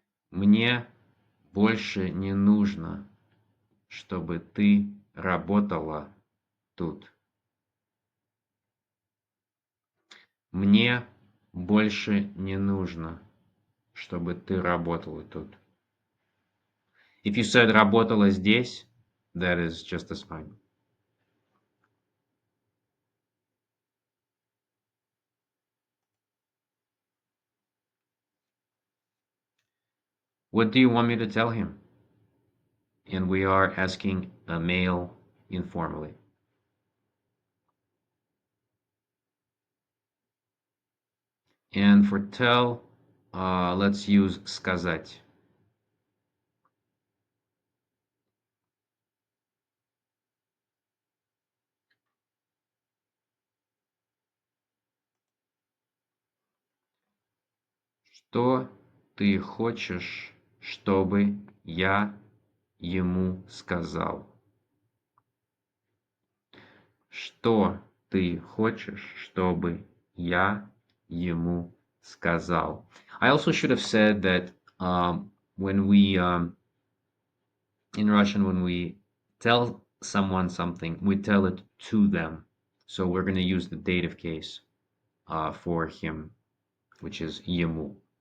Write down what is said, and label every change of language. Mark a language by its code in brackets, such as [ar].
[ru] Мне больше не нужно, чтобы ты работала тут. Мне больше не нужно, чтобы ты работала тут. [en] If you said [ru] работала здесь, [en] that is just as fine. What do you want me to tell him? And we are asking a male informally. And for tell, let's use сказать. [ru] Что ты хочешь, чтобы я ему сказал? Что ты хочешь, чтобы я ему сказал? [en] I also should have said that when we in Russian, when we tell someone something, we tell it to them. So we're going to use the dative case for him, which is ему.